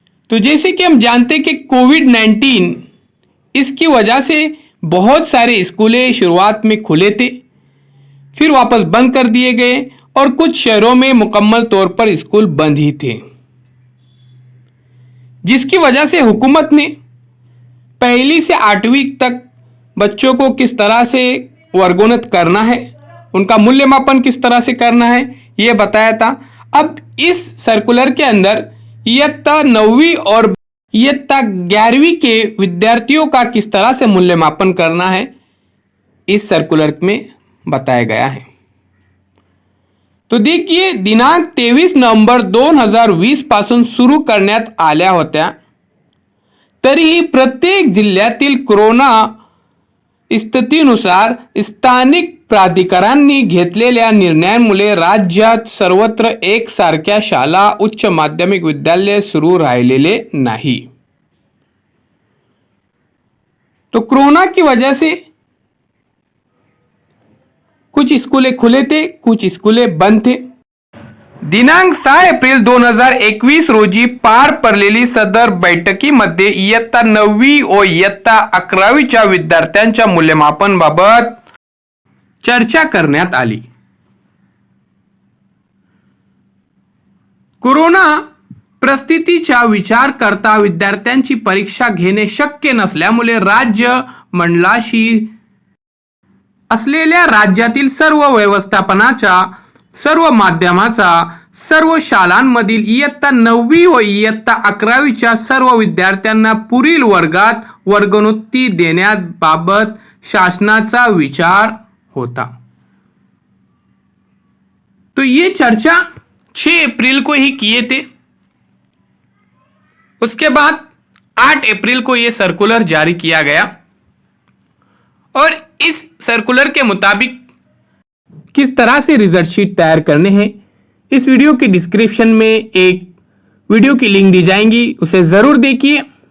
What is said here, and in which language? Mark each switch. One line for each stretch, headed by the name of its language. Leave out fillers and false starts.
Hindi: तो जैसे कि हम जानते हैं कि कोविड-19 इसकी वजह से बहुत सारे स्कूलें शुरुआत में खुले थे, फिर वापस बंद कर दिए गए और कुछ शहरों में मुकम्मल तौर पर स्कूल बंद ही थे, जिसकी वजह से हुकूमत ने पहली से 8वीं तक बच्चों को किस तरह से वर्गोन्नत करना है, उनका मूल्यमापन किस तरह से करना है, यह बताया था। अब इस सर्कुलर के अंदर इयत्ता 9वीं और इयत्ता 11वीं के विद्यार्थियों का किस तरह से मूल्यमापन करना है इस सर्कुलर में बताया गया है। तो देखिए,
Marathi: दिनांक 23 नोव्हेंबर 2020 पासून सुरू करण्यात आल्या होत्या, तरीही प्रत्येक जिल्ह्यातील कोरोना स्थितीनुसार स्थानिक प्राधिकाऱ्यांनी घेतलेल्या निर्णयांमुळे राज्यात सर्वत्र एकसारख्या शाळा, उच्च माध्यमिक विद्यालय सुरू राहिलेले नाही।
Hindi: तो कोरोना की वजह से कुछ स्कूलें खुले थे, कुछ स्कूलें बंद थे।
Marathi: दिनांक 6 एप्रिल 2021 रोजी पार पडलेली सदर बैठकीमध्ये इयत्ता 9वी व इयत्ता 11वीच्या विद्यार्थ्यांच्या मूल्यमापनाबाबत चर्चा करण्यात आली। कोरोना परिस्थितीचा विचार करता विद्यार्थ्यांची परीक्षा घेणे शक्य नसल्यामुळे राज्य मंडळाशी असलेल्या राज्यातील सर्व व्यवस्थापनाच्या, सर्व माध्यमाचा, सर्व शाळांमधील इयत्ता 9वी व इयत्ता 11वीच्या सर्व विद्यार्थ्यांना पुढील वर्गात वर्गोन्नती देण्याबाबत शासनाचा विचार होता।
Hindi: तो ये चर्चा 6 अप्रैल को ही किए थे। उसके बाद 8 अप्रैल को यह सर्कुलर जारी किया गया और इस सर्कुलर के मुताबिक किस तरह से रिजल्ट शीट तैयार करने हैं, इस वीडियो के डिस्क्रिप्शन में एक वीडियो की लिंक दी जाएंगी, उसे जरूर देखिए।